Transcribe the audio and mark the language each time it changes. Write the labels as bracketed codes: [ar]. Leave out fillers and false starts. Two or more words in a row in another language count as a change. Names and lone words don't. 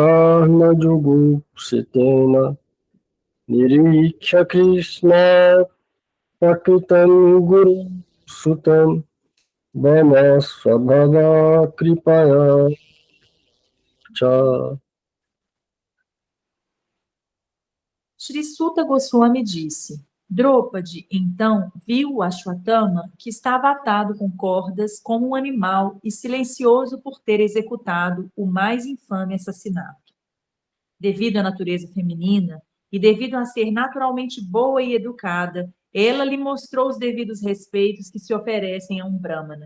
[sa] कर्म जुगु सितेन निरीक्ष कृष्ण प्रकृतं गुरु सुतं वाम स्वभाव कृपया च. [pt] Shri Suta Goswami disse: Drôpadi, então, viu o Ashwatthama, que estava atado com cordas como um animal e silencioso por ter executado o mais infame assassinato. Devido à natureza feminina e devido a ser naturalmente boa e educada, ela lhe mostrou os devidos respeitos que se oferecem a um brahmana.